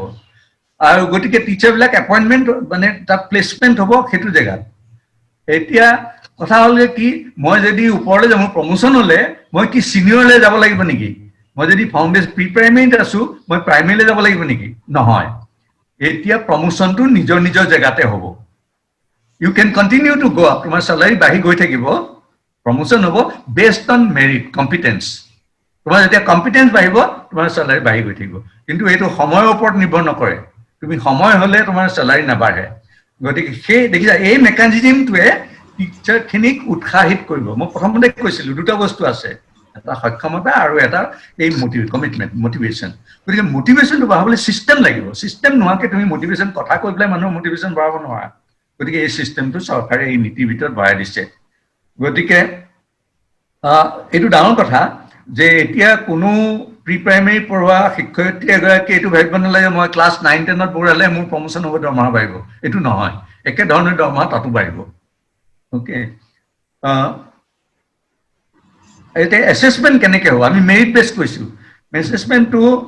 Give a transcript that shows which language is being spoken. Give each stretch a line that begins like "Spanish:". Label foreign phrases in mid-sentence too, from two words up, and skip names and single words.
Assamese: আৰু গতিকে
English: teacherবিলাক appointment
Assamese: মানে তাত প্লেচমেণ্ট হ'ব সেইটো জেগাত। এতিয়া কথা হ'লে কি, মই যদি ওপৰলৈ যাওঁ, মোৰ প্ৰমোশ্যন হ'লে মই কি ছিনিয়ৰলৈ যাব লাগিব নেকি? মই যদি
English: foundation pre primaryত
Assamese: আছোঁ, মই প্ৰাইমেৰীলৈ যাব লাগিব নেকি? নহয়, এতিয়া প্ৰমোশ্যনটো নিজৰ জেগাতে হ'ব।
English: you can continue to go up.
Assamese: তোমাৰ চেলেৰী বাঢ়ি গৈ থাকিব, প্ৰমোশ্যন হ'ব
English: based on merit, competence.
Assamese: তোমাৰ যেতিয়া কম্পিটেন্স বাঢ়িব, তোমাৰ চেলেৰী বাঢ়ি গৈ থাকিব. কিন্তু এইটো সময়ৰ ওপৰ নিৰ্ভৰ নকৰে। তুমি সময় হ'লে তোমাৰ চেলেৰী নাবাঢ়ে. গতিকে সেই দেখিছা এই মেকানিজম টোৱে টিচাৰ খিনিক উৎসাহিত কৰিব. মই প্ৰথমতে কৈছিলোঁ দুটা বস্তু আছে. Eta সক্ষমতা আৰু এটা এই
English: commitment motivation
Assamese: গতিকে মোটিভেশনটো বাহাবলে সিস্টেম লাগিব সিস্টেম নোহাকে তুমি মোটিভেশন কথা কৈ পেলাই মানুহ মোটিভেশন বঢ়াব নোৱাৰা গতিকে এই সিস্টেমটো চৰকাৰে এই নীতিৰ ভিতৰত বঢ়াই দিছে গতিকে এইটো ডাঙৰ কথা যে এতিয়া কোনো
English: pre primary
Assamese: পঢ়োৱা শিক্ষয়িত্ৰী এগৰাকী এইটো ভাবিব নালাগে মই ক্লাছ 9 10ত পঢ়ালে মোৰ প্ৰমোশন হ'ব দৰমহা বাঢ়িব এইটো নহয় একে ধৰণৰ দৰমহা তাতো বাঢ়িব ওকে এটা অ্যাসেসমেন্ট কেনেকে হ'ব আমি
English: merit base
Assamese: কৈছো অ্যাসেসমেন্টটো